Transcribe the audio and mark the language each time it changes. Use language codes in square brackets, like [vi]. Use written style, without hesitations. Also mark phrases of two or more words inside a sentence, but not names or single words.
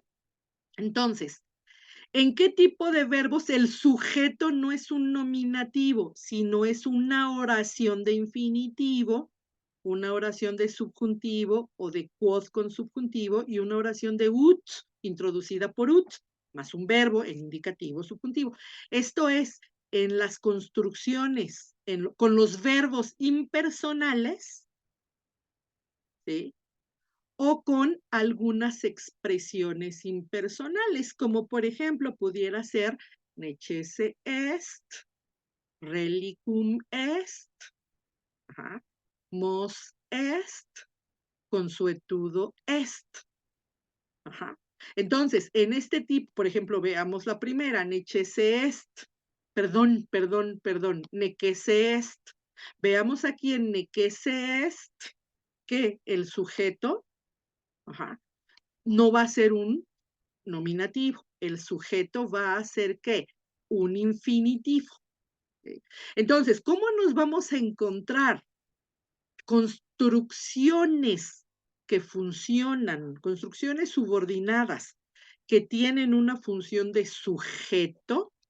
[es] Entonces, ¿en qué tipo de verbos el sujeto no es un nominativo, sino es una oración de infinitivo, una oración de subjuntivo o de quoth con subjuntivo y una oración de ut, introducida por ut, más un verbo, el indicativo subjuntivo? Esto es en las construcciones, con los verbos impersonales, ¿sí? O con algunas expresiones impersonales, como por ejemplo pudiera ser [la] necesse est, relicum est, [es] ajá, [la] mos est, consuetudo est. [es] Ajá. Entonces, en este tipo, por ejemplo, veamos la primera, [la] necesse est, nequesse est. [es] Veamos aquí en [la] nequesse est [es] que el sujeto, ajá, no va a ser un nominativo. El sujeto va a ser ¿qué? Un infinitivo. ¿Sí? Entonces, ¿cómo nos vamos a encontrar construcciones que funcionan, construcciones subordinadas que tienen una función de sujeto?